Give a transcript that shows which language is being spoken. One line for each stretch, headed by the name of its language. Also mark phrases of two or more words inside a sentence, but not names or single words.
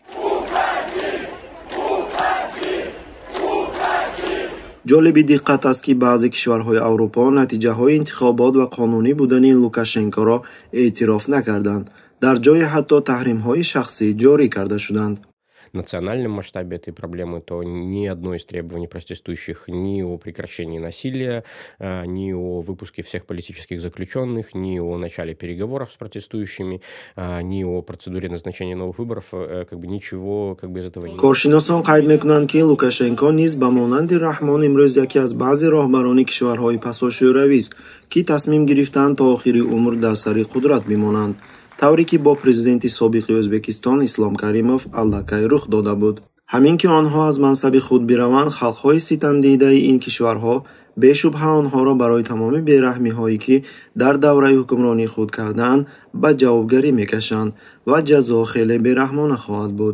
Tajik: ҷолиби диққат аст, ки баъзе кишварҳои Аврупо натиҷаҳои интихобот ва қонунӣ будани Лукашенкоро эътироф накарданд. Дар ҷое ҳатто таҳримҳои шахсӣ ҷорӣ карда шуданд.
Russian: В национальном масштабе этой проблемы, то ни одно из требований протестующих ни о прекращении насилия, ни о выпуске всех политических заключенных, ни о начале переговоров с протестующими, ни о процедуре назначения новых выборов, ничего из этого не...
Tajik: Коршиносон қайд мекунанд, ки Лукашенко низ ба монанди Раҳмон имрӯз яке аз баъзе роҳбарони кишварҳои пасошӯравист, ки тасмим гирифтанд то охири умр дар сари қудрат бимонанд, тавре ки бо президенти собиқи Ӯзбекистон Ислом Каримов аллакай рух дода буд. ҳамин ки онҳо аз мансаби худ бираванд, халқҳои ситамдидаи ин кишварҳо бешубҳа онҳоро барои тамоми бераҳмиҳое ки дар давраи ҳукмронии худ кардаанд ба ҷавобгарӣ мекашанд ва ҷазо хеле бераҳмона хоҳад буд.